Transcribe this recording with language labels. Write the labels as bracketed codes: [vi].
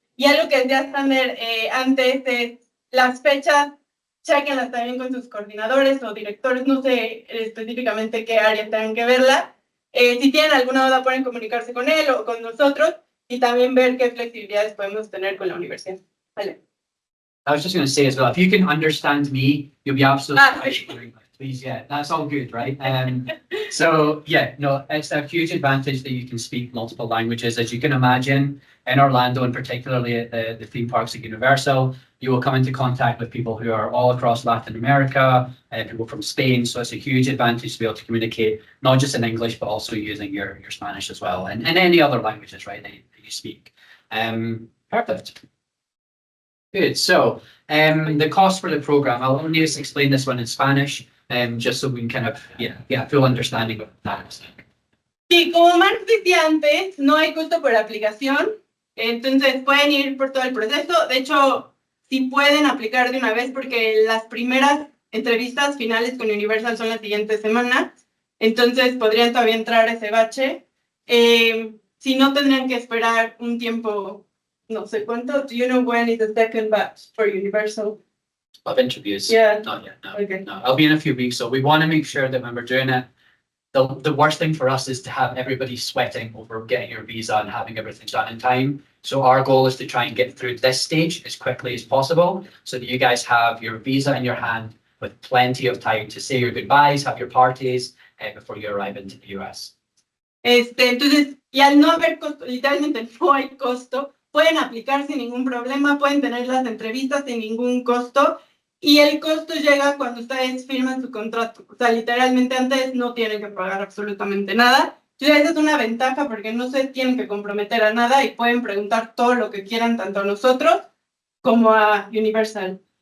[es] Y algo que decía Sander antes es las fechas, chequenlas también con sus coordinadores o directores, no sé específicamente qué área tengan que verla. Si tienen alguna duda pueden comunicarse con él o con nosotros y también ver qué flexibilidades podemos tener con la universidad. Vale. [en] I was just going to say as well, if you can understand me, you'll be absolutely fine. Please, yeah, that's all good, right? So yeah, no, it's a huge advantage that you can speak multiple languages. As you can imagine, in Orlando and particularly at the theme parks at Universal, you will come into contact with people who are all across Latin America, people from Spain. So it's a huge advantage to be able to communicate, not just in English, but also using your Spanish as well, and any other languages, right, that you speak. Perfect. Good. So, the cost for the program, I'll only just explain this one in Spanish, just so we can kind of get a full understanding of that. [es] Sí, como Mark decía antes, no hay costo por aplicación, entonces pueden ir por todo el proceso. De hecho, sí pueden aplicar de una vez porque las primeras entrevistas finales con Universal son la siguiente semana, entonces podrían todavía entrar a ese bache. Si no, tendrían que esperar un tiempo, no sé cuánto. [en] Do you know when is the second batch for Universal? Of interviews? Yeah. Not yet, no. Okay. No, I'll be in a few weeks. So we want to make sure that when we're doing it, the worst thing for us is to have everybody sweating over getting your visa and having everything done in time. So our goal is to try and get through this stage as quickly as possible so that you guys have your visa in your hand with plenty of time to say your goodbyes, have your parties before you arrive into the US. [es] Entonces, y al no haber costo, literalmente no hay costo, pueden aplicar sin ningún problema, pueden tener las entrevistas sin ningún costo, y el costo llega cuando ustedes firman su contrato. O sea, literalmente antes no tienen que pagar absolutamente nada. Entonces, esa es una ventaja porque no se tienen que comprometer a nada y pueden preguntar todo lo que quieran, tanto a nosotros como a Universal.